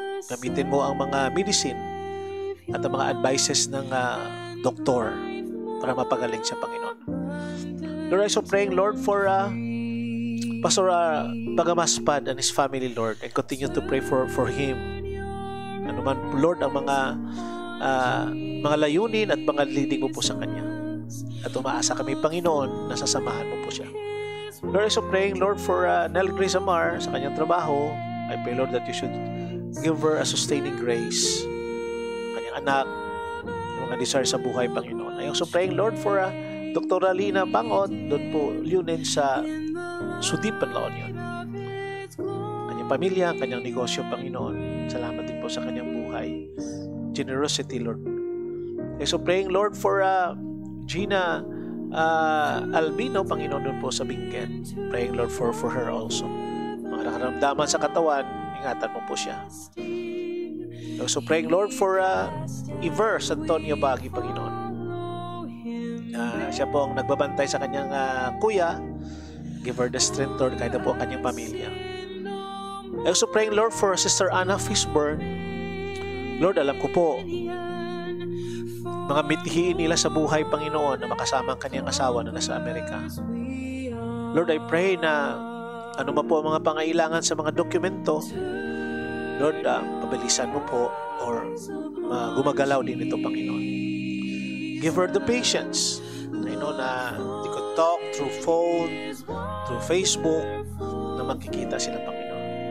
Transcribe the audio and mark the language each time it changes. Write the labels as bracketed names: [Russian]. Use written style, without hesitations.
[Filipino] Gamitin mo ang mga medicine at ang mga advices ng doktor para mapagaling siya, Panginoon. [English] Lord, I also praying, Lord, for Pastor Bagamaspad and his family, Lord, and continue to pray for him. [Filipino] Ano man, Lord, ang mga layunin at mga leading mo po sa kanya. At umaasa kami, Panginoon, na sasamahan mo po siya. [English] Lord, I also praying, Lord, for Nell Grace Amar [Filipino] sa kanyang trabaho. [English] I pray, Lord, that you should give her a sustaining grace. [Filipino] Kanyang anak, mga desire sa buhay, Panginoon. [English] I also praying, Lord, for Dr. [Filipino] Alina Bangot, doon po, Lunin sa Sudipan, La Union. Kanyang pamilya, kanyang negosyo, Panginoon. Salamat din po sa kanyang buhay. Generosity, Lord. [English] I also praying, Lord, for Gina Albino, Panginoon, doon po sa Bingken. Praying, Lord, for her also. [Filipino] Mga nakaramdaman sa katawan, ingatan mo po siya. [English] Also praying, Lord, for [Filipino] Iver Antonio Bagi, Panginoon. Siya po ang nagbabantay sa kanyang kuya. [English] Give her the strength, [Filipino] Lord, kahit na po ang kanyang pamilya. [English] Also praying, Lord, for [Filipino] Sister Anna Fishburne. Lord, alam ko po, mga mithiin nila sa buhay, Panginoon, na makasama ang kanyang asawa na nasa Amerika. Lord, I pray na ano man po ang mga pangailangan sa mga dokumento, Lord, pabilisan mo po or gumagalaw din ito, Panginoon. [English] Give her the patience. I know na they could talk through phone, through Facebook, [Filipino] na magkikita sila, [English] Panginoon.